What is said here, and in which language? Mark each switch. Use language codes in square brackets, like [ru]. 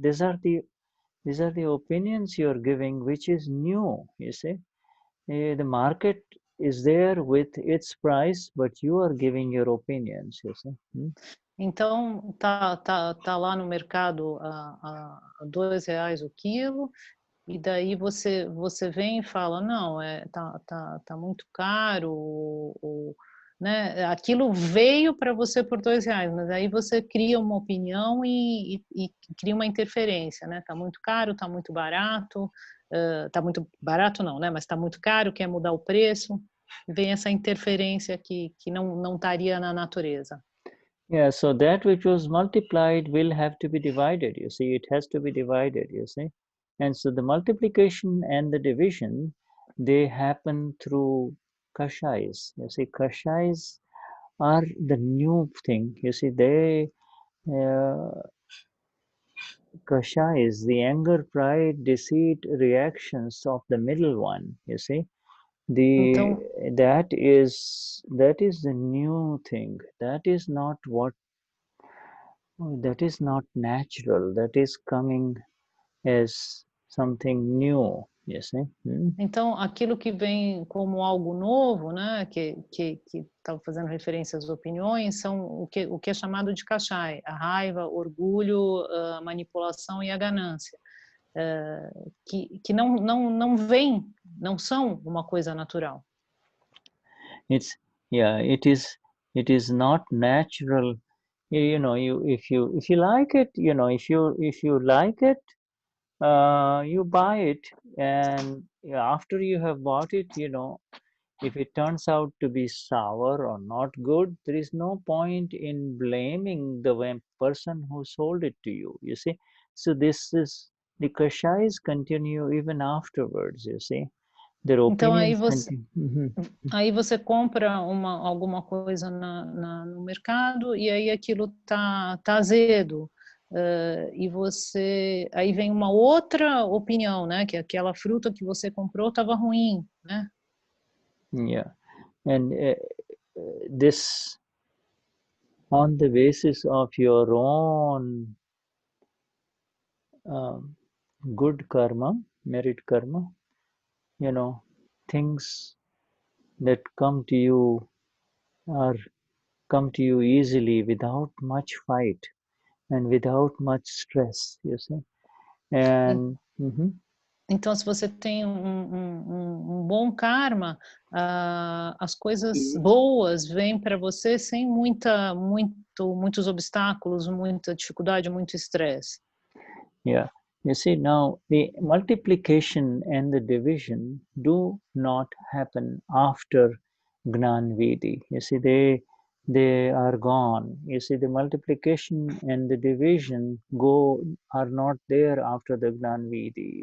[en] These are the opinions you're giving, which is new, you see. The market is there with its price, but you are giving your opinions, you see. [pt] Então, tá lá no mercado a R$2 o quilo, E daí você vem e fala, não, tá muito caro, né? Aquilo veio para você por R$2, mas aí você cria uma opinião e cria uma interferência, né? Tá muito caro, tá muito barato, tá muito barato não, né? Mas tá muito caro, quer mudar o preço, vem essa interferência que não estaria na natureza. [en] Yeah, so that which was multiplied will have to be divided, you see, it has to be divided, you see. And so the multiplication and the division, they happen through kashais. You see, kashais are the new thing, you see, they, kashais, the anger, pride, deceit, reactions of the middle one, you see. [pt] Então, [en] That is the new thing. That is not natural. That is coming as something new, you see. [pt] Então, aquilo que vem como algo novo, né, que estava fazendo referência às opiniões, são o que é chamado de kashai, a raiva, orgulho, a manipulação e a ganância, que não vem, não são uma coisa natural. [en] It is not natural. You know, if you like it, you know, if you like it, you buy it, and after you have bought it, you know, if it turns out to be sour or not good, there is no point in blaming the person who sold it to you, you see. So this is, the kashais continue even afterwards, you see. Their [pt] Então [en] opinions [pt] aí você compra alguma coisa no mercado e aí aquilo tá azedo. E você aí vem uma outra opinião, né, que aquela fruta que você comprou estava ruim, né? [en] Yeah, and this on the basis of your own good karma, merit karma, you know, things that come to you easily without much fight and without much stress, you see. And [pt] então, se você tem um bom karma, as coisas boas vêm para você sem muitos obstáculos, muita dificuldade, muito estresse. [en] Yeah, you see, now the multiplication and the division do not happen after Gnan Vidhi. You see, they are gone. You see, the multiplication and the division are not there after the Gnan Vidhi.